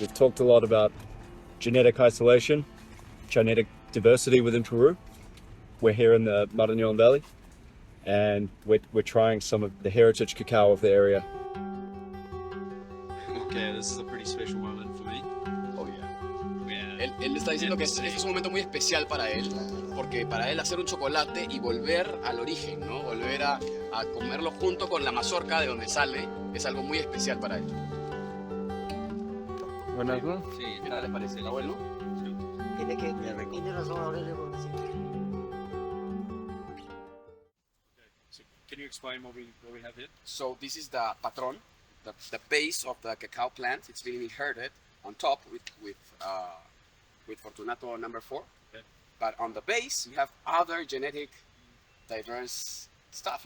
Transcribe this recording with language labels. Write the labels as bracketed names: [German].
[English] We've talked a lot about genetic isolation, genetic diversity within Peru. We're here in the Marañón Valley, and we're trying some of the heritage cacao of the area. Okay, this is a pretty special moment for me. Oh yeah. [Spanish] Él está diciendo que este es un momento muy especial para él, porque para él hacer un chocolate y volver al origen, ¿no? Volver a comerlo junto con la mazorca de donde sale, es algo muy especial para él. Buenas, ¿no? Sí, ¿Qué tal les parece? ¿Está bueno? Tiene razón Aurelio porque sí. [English] So can you explain what we have here? So this is the patron, the base of the cacao plant. It's being inherited on top with Fortunato number 4. Okay. But on the base, you have other genetic diverse stuff.